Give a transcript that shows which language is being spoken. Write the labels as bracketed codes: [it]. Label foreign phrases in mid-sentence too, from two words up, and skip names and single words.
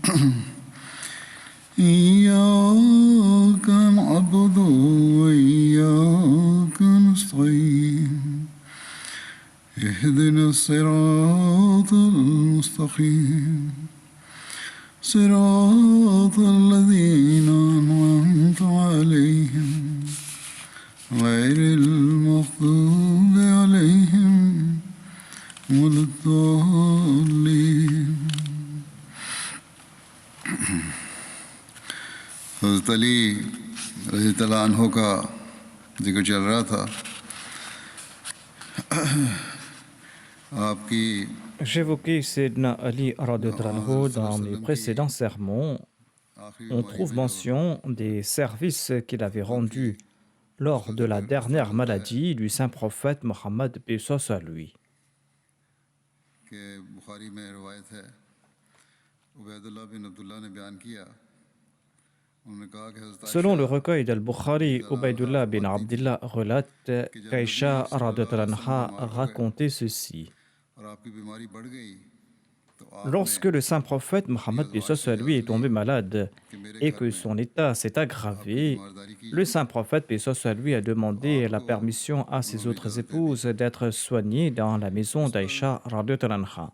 [ar] إياك نعبد وإياك نستعين اهدنا الصراط المستقيم صراط الذين أنعمت عليهم غير المغضوب عليهم ولا الضالين. [ur] حضرت علی رضی اللہ عنہ کا ذکر چل رہا تھا. آپ کی [fr] J'évoquais Sayyidina Ali [ar] رضي الله عنه [fr] dans mes précédents sermons. On trouve mention des services qu'il avait rendus lors de la dernière maladie du saint prophète Mohammed paix soit lui. [ur] کہ بخاری میں روایت ہے عبید اللہ بن عبداللہ نے بیان کیا. [fr] Selon le recueil d'Al-Bukhari, Ubaydullah bin Abdullah relate qu'Aïcha [ar] رضي الله عنها [fr] racontait ceci. Lorsque le saint prophète Mohammed lui est tombé malade et que son état s'est aggravé, le saint prophète lui a demandé la permission à ses autres épouses d'être soignées dans la maison d'Aïcha [ar] رضي الله عنها.